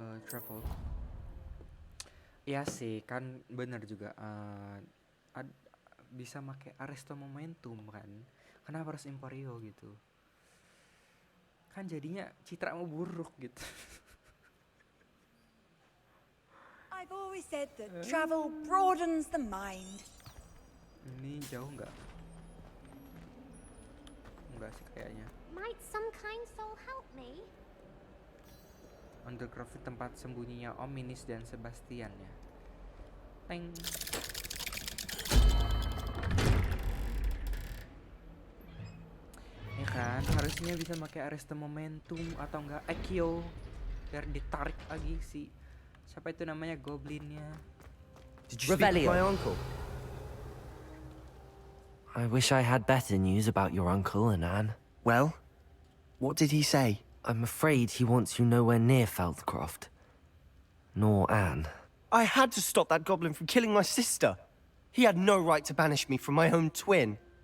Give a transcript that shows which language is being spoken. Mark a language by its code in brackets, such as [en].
[id] Travel. Iya sih, kan bener juga. Bisa pakai Arresto Momentum kan. Kenapa harus Imperio gitu? Kan jadinya citra mau buruk gitu. [en] I've always said that travel broadens the mind. [id] Ini jauh nggak? Enggak sih kayaknya. [en] Might some kind soul help me? [id] Undercraft tempat sembunyinya Om Minis dan Sebastian ya. Teng. Ya kan, harusnya bisa pakai Arrest Momentum atau enggak Ekyo biar ditarik lagi si siapa itu namanya goblinnya. [en] Did you speak with my uncle? I wish I had better news about your uncle and Anne. Well, what did he say? I'm afraid he wants you nowhere near Feldcroft. Nor Anne. I had to stop that goblin from killing my sister. He had no right to banish me from my own twin.